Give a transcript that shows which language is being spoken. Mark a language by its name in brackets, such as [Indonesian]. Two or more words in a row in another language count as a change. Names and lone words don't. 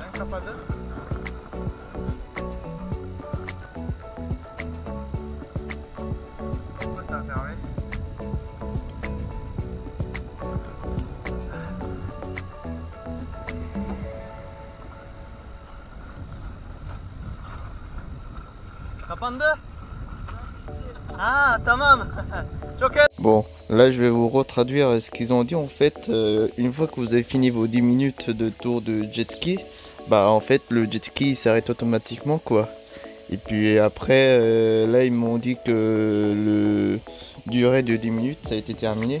[French] Kapandı. Pourquoi ça a fermé? [Turkish] Kapandı. Ah tamam. Çok iyi. [French] Bon, là je vais vous retraduire ce qu'ils ont dit en fait. Une fois que vous avez fini vos 10 minutes de tour de jet ski, bah en fait le jet ski il s'arrête automatiquement quoi. Et puis après, là ils m'ont dit que le durée de 10 minutes ça a été terminé.